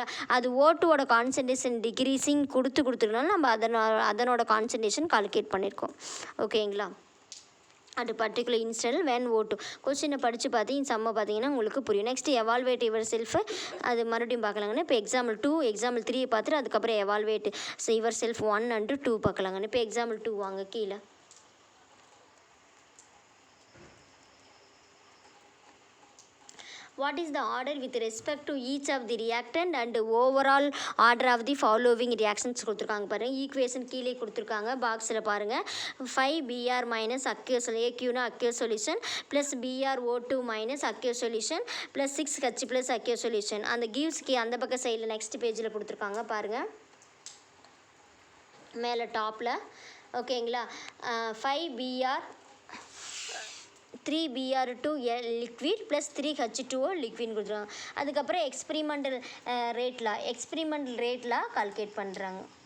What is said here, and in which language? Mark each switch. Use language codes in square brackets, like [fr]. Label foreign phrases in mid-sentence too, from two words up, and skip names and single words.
[ta] அது O2வோட [en] concentration decreasing [ta] கொடுத்துருக்கனால நம்ம அதனோட [en] concentration calculate [ta] பண்ணியிருக்கோம். ஓகேங்களா? அது [en] particular instant when [ta] O2 கொஸ்டினை படித்து பார்த்தீங்க சம்ம பார்த்தீங்கன்னா உங்களுக்கு புரியும். [en] next evaluate your self [ta] அது மறுபடியும் பார்க்கலாங்கன்னு. இப்போ [en] example 2 example 3 [ta] பார்த்துட்டு அதுக்கப்புறம் [en] evaluate your self 1 and 2 [ta] பார்க்கலாங்கன்னு. இப்போ எக்ஸாம்பிள் 2 வாங்க கீழே. [en] What is the order with respect to each of the reactant and overall order of the following reactions [ta] கொடுத்துருக்காங்க பாருங்கள். ஈக்குவேஷன் கீழே கொடுத்துருக்காங்க பாக்ஸில் பாருங்கள். [en] 5Br minus aqueous AQனா aqueous solution plus BrO2 minus aqueous solution plus 6H plus aqueous solution. [ta] அந்த கிவ்ஸ்க்கு அந்த பக்கம் சைடில் [en] next page [ta] கொடுத்துருக்காங்க பாருங்கள் மேலே டாப்பில். ஓகேங்களா? 5Br 3Br2 [en] liquid plus [ta] 3H2O லிக்விட்னு கொடுத்துருவாங்க. அதுக்கப்புறம் [en] experimental rate calculate [ta] பண்ணுறாங்க.